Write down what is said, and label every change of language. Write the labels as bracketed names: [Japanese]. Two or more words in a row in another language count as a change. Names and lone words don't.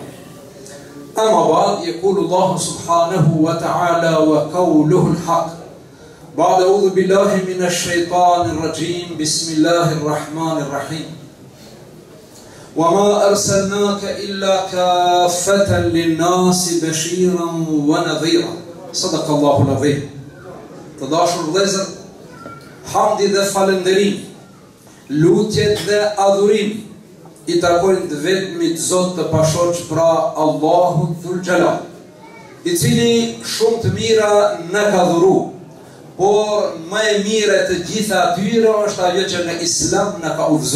[Arabic] أما بعد، يقول الله سبحانه وتعالى وقوله الحق بعد أعوذ بالله من الشيطان الرجيم بسم الله الرحمن الرحيم وما أرسلناك إلا كافة للناس بشيرا ونذيرا. صدق الله العظيم. [Albanian] Të dashur vëllezër, hamdi dhe falënderim, lutjet dhe adhurim i takojnë të vetmit Zot të pashoq, pra Allahut Dhul Jalal, i cili shumë të mira në ka dhuru, por më e mire të gjitha atyre është ajo që në Islam në ka udhëzu.